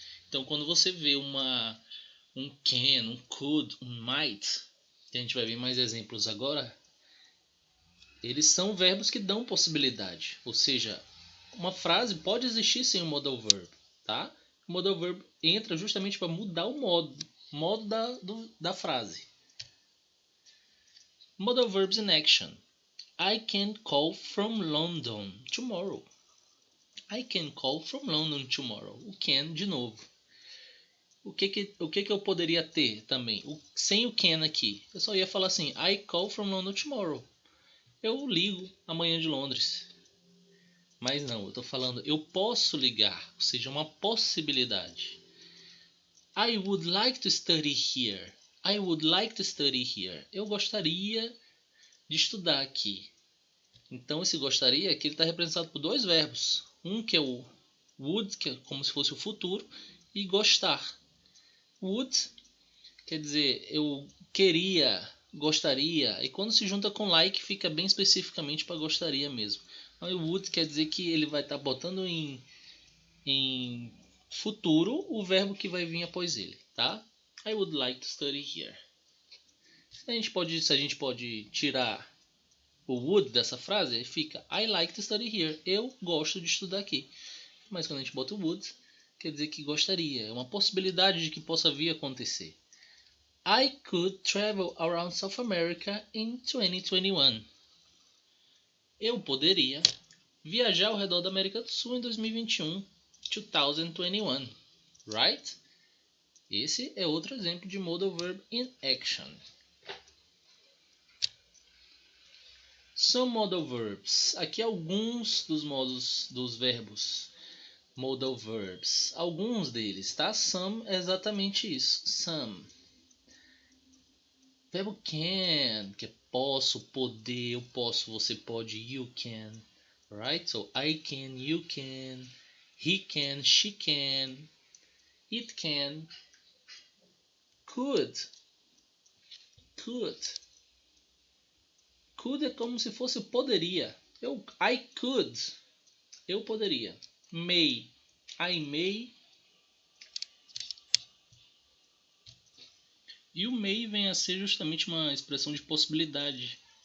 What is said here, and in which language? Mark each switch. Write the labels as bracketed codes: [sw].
[pt] Então, quando você vê um can, um could, um might, que a gente vai ver mais exemplos agora, eles são verbos que dão possibilidade. Ou seja, uma frase pode existir sem um modal verb, tá? O modal verb entra justamente para mudar o modo da frase. [en] Modal verbs in action. I can call from London tomorrow. I can call from London tomorrow. [pt] O can de novo. O que eu poderia ter também? Sem o can aqui. Eu só ia falar assim, [en] I call from London tomorrow. [pt] Eu ligo amanhã de Londres. Mas não, eu estou falando, eu posso ligar. Ou seja, uma possibilidade. [en] I would like to study here. I would like to study here. [pt] Eu gostaria de estudar aqui. Então esse gostaria aqui está representado por 2 verbos. Um que é o would, que é como se fosse o futuro, e gostar. Would quer dizer eu queria, gostaria, e quando se junta com like fica bem especificamente para gostaria mesmo. Então, o would quer dizer que ele vai estar botando em futuro, o verbo que vai vir após ele, tá? [en] I would like to study here. [pt] Se a gente pode tirar o would dessa frase, fica [en] I like to study here. [pt] Eu gosto de estudar aqui. Mas quando a gente bota o would, quer dizer que gostaria. É uma possibilidade de que possa vir a acontecer. [en] I could travel around South America in 2021. [pt] Eu poderia viajar ao redor da América do Sul em 2021. 2021. [en] Right? [pt] Esse é outro exemplo de modal verb in action. [en] Some modal verbs. [pt] Aqui alguns dos modos dos verbos modal verbs. Alguns deles, tá? Some é exatamente isso. Some. Verbo can, que é posso, poder, eu posso, você pode, [en] you can. Right? So I can, you can, he can, she can, it can, could. [pt] Could é como se fosse poderia. [en] I could. [pt] Eu poderia. [en] May. I may. [pt] E o may vem a ser justamente uma expressão de possibilidade.